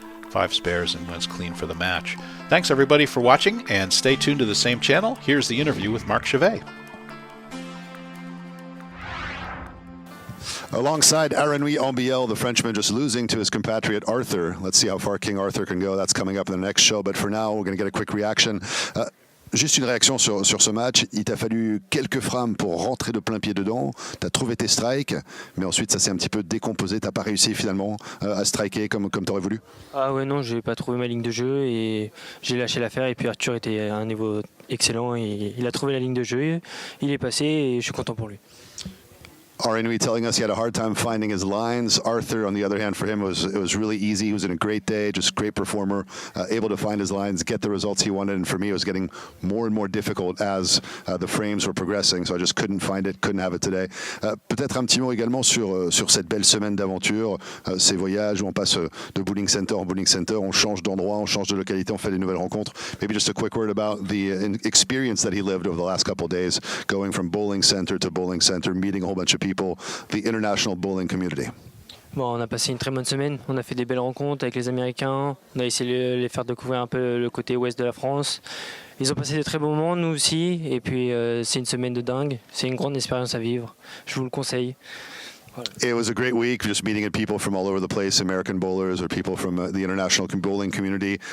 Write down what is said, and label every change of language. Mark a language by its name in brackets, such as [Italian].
[English] 5 spares and wins clean for the match. Thanks, everybody, for watching, and stay tuned to the same channel. Here's the interview with Marc Chavet. Alongside Aranui Ambiel, the Frenchman just losing to his compatriot Arthur. Let's see how far King Arthur can go. That's coming up in the next show. But for now, we're going to get a quick reaction. [French] Juste une réaction sur ce match. Il t'a fallu quelques frames pour rentrer de plein pied dedans. Tu as trouvé tes strikes, mais ensuite ça s'est un petit peu décomposé. Tu n'as pas réussi finalement à striker comme tu aurais voulu. Ah ouais, non, je n'ai pas trouvé ma ligne de jeu et j'ai lâché l'affaire. Et puis Arthur était à un niveau excellent et il a trouvé la ligne de jeu. Il est passé et je suis content pour lui. [English] Aranui telling us he had a hard time finding his lines. Arthur, on the other hand, for him, it was really easy. He was in a great day, just great performer, able to find his lines, get the results he wanted. And for me, it was getting more and more difficult as the frames were progressing. So I just couldn't find it, couldn't have it today. [French] Peut-être un petit mot également sur cette belle semaine d'aventure, ces voyages où on passe de bowling center en bowling center, on change d'endroit, on change de localité, on fait des nouvelles rencontres. [English] Maybe just a quick word about the experience that he lived over the last couple of days, going from bowling center to bowling center, meeting a whole bunch of people. The international bowling community. [French] Bon, on a passé une très bonne semaine. On a fait des belles rencontres avec les Américains. On a essayé de les faire découvrir un peu le côté ouest de la France. Ils ont passé de très bons moments, nous aussi. Et puis, c'est une semaine de dingue. C'est une grande expérience à vivre. Je vous le conseille. Voilà. [English] It was a great week, just meeting people from all over the place, American bowlers or people from the international bowling community.